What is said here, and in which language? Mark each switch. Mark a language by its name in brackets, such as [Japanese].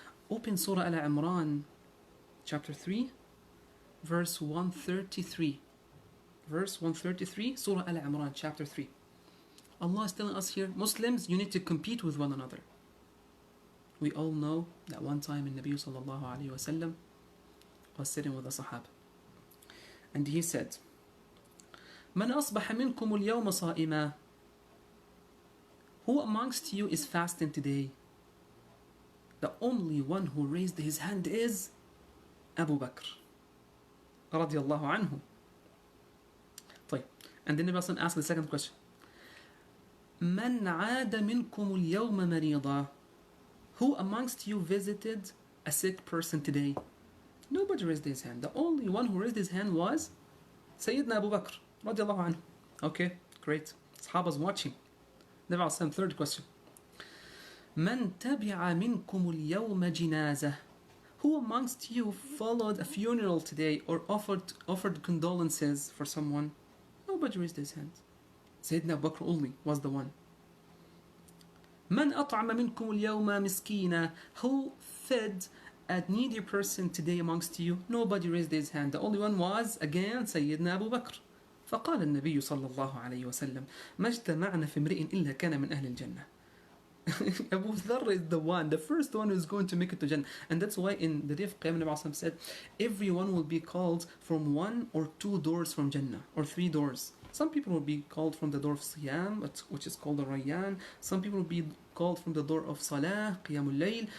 [English] Open Surah Al-Imran, chapter 3, verse 133. Verse 133, Surah Al-Imran, chapter 3. Allah is telling us here, Muslims, you need to compete with one another. We all know that one time in Nabi sallallahu alayhi wa sallam was sitting with the Sahaba. And he said, [Arabic] من أصبح منكم اليوم صائما? [English] Who amongst you is fasting today? The only one who raised his hand is Abu Bakr radiyallahu anhu. [Arabic] طيب. [English] And then the person asked the second question. [Arabic] من عاد منكم اليوم مريضا? [English] Who amongst you visited a sick person today? Nobody raised his hand. The only one who raised his hand was Sayyidina Abu Bakr radiyallahu anhu. Okay, great. Sahaba's watching. Nabi Al-Sam, third question. [Arabic] من تبع منكم اليوم جنازة? [English] Who amongst you followed a funeral today or offered condolences for someone? Nobody raised his hand. Sayyidina Abu Bakr only was the one. [Arabic] من أطعم منكم اليوم مسكينا? [English] Who fed a needy person today amongst you? Nobody raised his hand. The only one was, again, Sayyidina Abu Bakr. [Arabic] فقال النبي صلى الله عليه وسلم ما اجتمعنا في امرئ إلا كان من أهل الجنة. [English] Abu Dharr is the one, the first one who's going to make it to Jannah. And that's why in the day of Qiyamah, Nabi said, everyone will be called from 1 or 2 doors from Jannah, or 3 doors. Some people will be called from the door of Siyam, which is called the Rayyan. Some people will be called from the door of Salah, Qiyamul Layl.